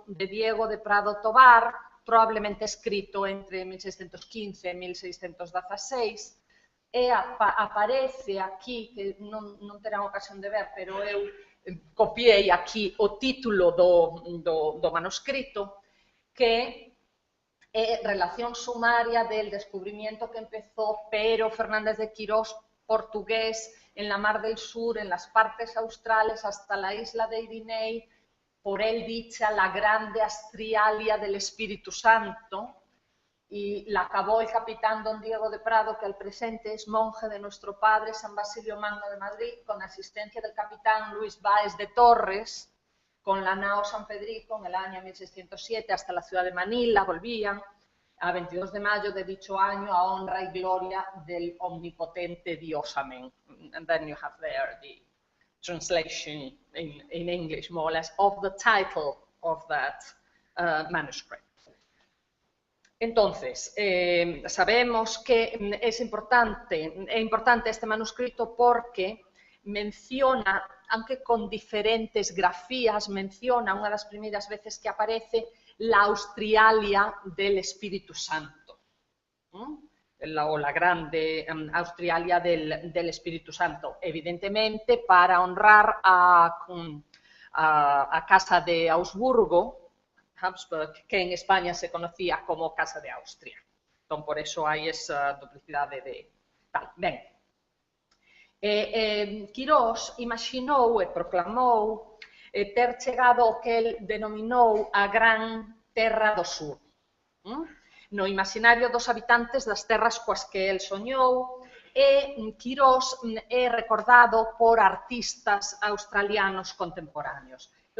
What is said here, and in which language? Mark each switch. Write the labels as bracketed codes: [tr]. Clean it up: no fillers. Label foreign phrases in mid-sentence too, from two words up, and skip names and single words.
[gl] de Diego de Prado Tobar, probablemente escrito entre 1615 e 1616, e aparece aquí, que non terán ocasión de ver, pero eu copiei aquí o título do manuscrito, que é [es] Relación sumaria del descubrimiento que empezó Pero Fernández de Quirós, portugués, en la Mar del Sur, en las partes australes, hasta la isla de Irinei, por él dicha la grande Astrialia del Espíritu Santo, y la acabó el capitán don Diego de Prado, que al presente es monje de nuestro padre San Basilio Magno de Madrid, con asistencia del capitán Luis Báez de Torres, con la nao San Federico en el año 1607 hasta la ciudad de Manila, volvían a 22 de mayo de dicho año a honra y gloria del omnipotente Dios. Amén. [en] And then you have there the translation in English, more or less, of the title of that manuscript. [es] Entonces, sabemos que es importante este manuscrito porque menciona, aunque con diferentes grafías, menciona una de las primeras veces que aparece la Austrialia del Espíritu Santo, o la grande Austrialia del Espíritu Santo, evidentemente para honrar a Casa de Habsburgo, que en España se conocía como Casa de Austria. [gl] Entón, por eso hai esa duplicidade de tal. Ben, Quirós imaxinou e proclamou ter chegado ao que el denominou a Gran Terra do Sur. No imaginario dos habitantes das terras coas que el soñou, e Quirós é recordado por artistas australianos contemporáneos.